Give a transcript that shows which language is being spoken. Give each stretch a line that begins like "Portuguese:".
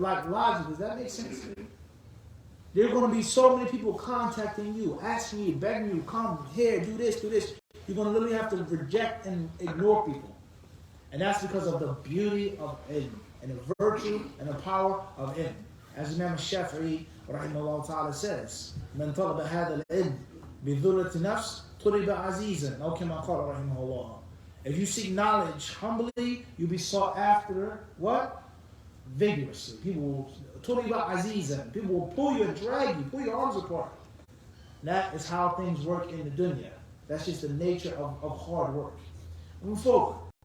English: Like logically, does that make sense? There are going to be so many people contacting you, asking you, begging you, come here, do this, do this. You're going to literally have to reject and ignore people. And that's because of the beauty of ilm, and the virtue and the power of ilm. As Imam Shafi'i, rahimahullah ta'ala, says,
Arabic: من طلب هذا العلم بذلة نفس طلب عزيزا أو كما قال رحمه الله.
English: If you seek knowledge humbly, you'll be sought after, what? Vigorously. People will,
Arabic: طلب عزيزا.
English: People will pull you and drag you, pull your arms apart. That is how things work in the dunya. That's just the nature of hard work. Moving forward.